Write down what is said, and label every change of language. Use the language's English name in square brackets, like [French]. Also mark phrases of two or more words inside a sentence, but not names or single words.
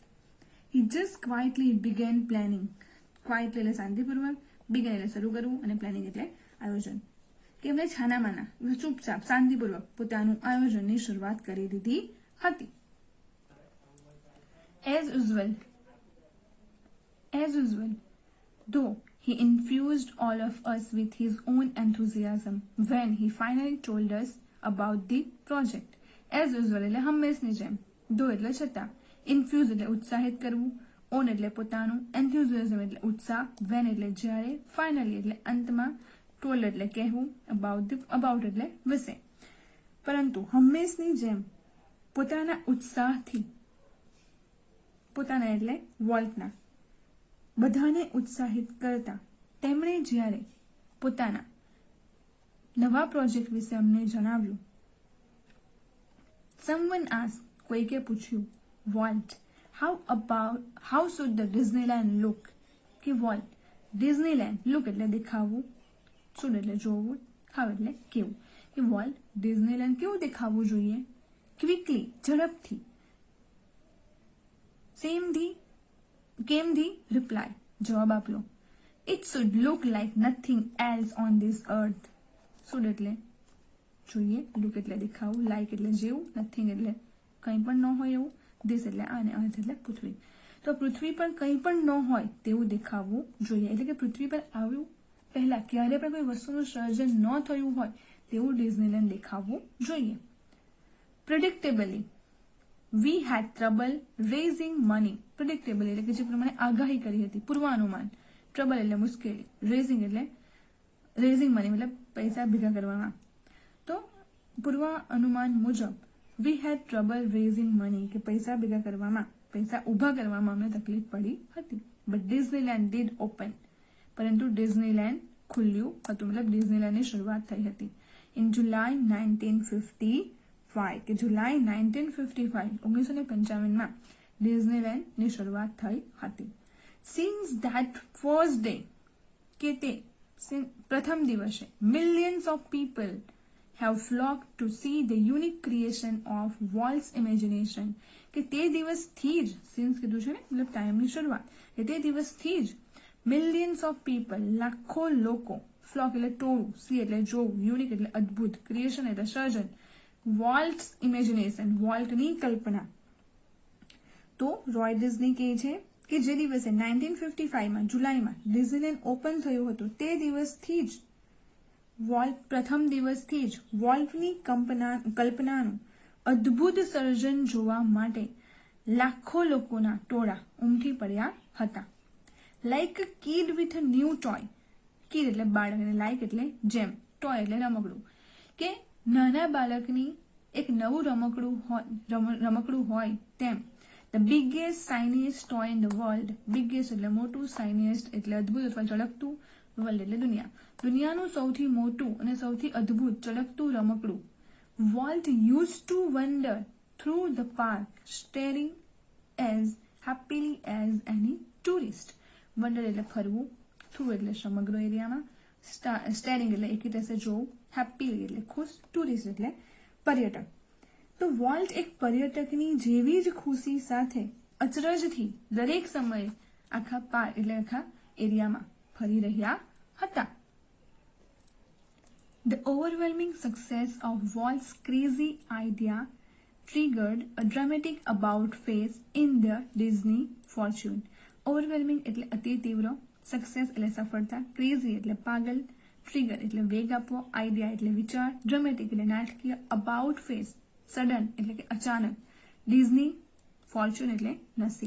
[English] He just quietly began planning. [Gujarati] Quietly એટલે શાંતિપૂર્વક, began એટલે શરૂ કરવું અને planning એટલે આયોજન. કે એમણે છાનામાના ચૂપચાપ શાંતિપૂર્વક પોતાનું આયોજનની શરૂઆત કરી દીધી હતી. [English] As usual, though he infused all of us with his own enthusiasm when he finally told us about the project. As usual [Gujarati] એટલે હંમેશની જેમ, though એટલે છતાં, infuse એટલે ઉત્સાહિત કરવું, own એટલે પોતાનું, enthusiasm એટલે ઉત્સાહ, when એટલે જ્યારે, finally એટલે અંતમાં, told એટલે કહેવું, about એટલે વિશે. પરંતુ હંમેશની જેમ પોતાના ઉત્સાહથી, પોતાના એટલે વોલ્ટના, બધાને ઉત્સાહિત કરતા તેમણે જ્યારે પોતાના નવા પ્રોજેક્ટ વિશે અમને જણાવ્યું. [English] Someone asked, [Gujarati] કોઈકે પૂછ્યું, [English] Walt, how should the Disneyland look? [Gujarati] કે વોલ્ટ, Disneyland look એટલે દેખાવું, should એટલે જોવું, how એટલે કેવું. કે વોલ્ટ, Disneyland કેવું દેખાવું જોઈએ? Quickly ઝડપથી. [English] came the reply, [Gujarati] જવાબ આપ્યો. [English] It should look like nothing else on this earth. [Gujarati] should એટલે જોઈએ, look એટલે દેખાવું, like એટલે જેવું, nothing એટલે કંઈ પણ ન હોય એવું, this એટલે આને, earth એટલે પૃથ્વી. તો પૃથ્વી પર કંઈ પણ ન હોય તેવું દેખાવું જોઈએ. એટલે કે પૃથ્વી પર આવ્યું પહેલા ક્યારે પણ કોઈ વસ્તુનું સર્જન ન થયું હોય તેવું ડિઝનીલેન્ડ દેખાવું જોઈએ. [English] Predictably, we had trouble raising money. [Gujarati] Predictably એટલે કે જે પ્રમાણે આગાહી કરી હતી, પૂર્વાનુમાન. Trouble એટલે મુશ્કેલી, [English] raising money [Gujarati] મતલબ પૈસા ભેગા કરવામાં. તો પૂર્વાનુમાન મુજબ [English] we had trouble raising money [Gujarati] કે પૈસા ભેગા કરવામાં, પૈસા ઊભા કરવામાં અમને તકલીફ પડી હતી. [English] But Disneyland did open. [Gujarati] પરંતુ ડિઝનીલેન્ડ ખુલ્યું હતું, મતલબ ડિઝનીલેન્ડની શરૂઆત થઈ હતી. [English] In July 1955 [Gujarati] કે જુલાઈ 1955 ડિઝનીલેન્ડની શરૂઆત થઈ હતી. [English] Since that first day [Gujarati] કે તે પ્રથમ દિવસે [English] millions of people have flocked to see the unique creation of Walt's imagination. [Gujarati] કે તે દિવસથી જ, since કીધું છે ને મતલબ ટાઈમની શરૂઆત, કે તે દિવસથી જ [English] millions of people [Gujarati] લાખો લોકો, flock એટલે ટોળું, see એટલે જોવું, unique એટલે અદ્ભુત, creation એટલે સર્જન, [English] Walt's imagination [Gujarati] વોલ્ટની કલ્પના. તો રોય ડિઝની કહે છે કે જે દિવસે 1955 જુલાઈમાં ડિઝનીલેન્ડ ઓપન થયું હતું તે દિવસથી જ પ્રથમ દિવસથી જ વોલ્ટની કલ્પનાનું અદ્ભુત સર્જન જોવા માટે લાખો લોકોના ટોળા ઉમટી પડ્યા હતા. [English] like a kid with a new toy. [Gujarati] કિડ એટલે બાળક અને લાઈક એટલે જેમ, ટોય એટલે રમકડું. કે નાના બાળકની એક નવું રમકડું હોય તેમ. [English] The biggest, shiniest toy in the world. [Gujarati] Biggest એટલે મોટું, shiniest એટલે અદ્ભુત અથવા ચળકતું, world એટલે દુનિયા. દુનિયાનું સૌથી મોટું અને સૌથી અદ્ભુત ચળકતું રમકડું. [English] Walt used to wander through the park, staring as happily as any tourist. [Gujarati] Wander એટલે ફરવું, through એટલે સમગ્ર એરિયામાં, staring એટલે એક રીતે જોવું, happily એટલે ખુશ, tourist એટલે પર્યટક. તો વોલ્ટ એક પર્યટકની જેવી જ ખુશી સાથે અચરજથી દરેક સમયે આખા પાર્ક એટલે આખા એરિયામાં ફરી રહ્યા હતા. [English] The overwhelming success of Walt's crazy idea triggered a dramatic about face in the Disney fortune. [Gujarati] Overwhelming એટલે અતિ તીવ્ર, સક્સેસ એટલે સફળતા, ક્રેઝી એટલે પાગલ, ટ્રિગર એટલે વેગ આપવો, આઈડિયા એટલે વિચાર, ડ્રામેટિક એટલે નાટકીય, [English] about face sudden [Gujarati] એટલે કે અચાનક, ડિઝની ફોર્ચ્યુન એટલે નસીબ.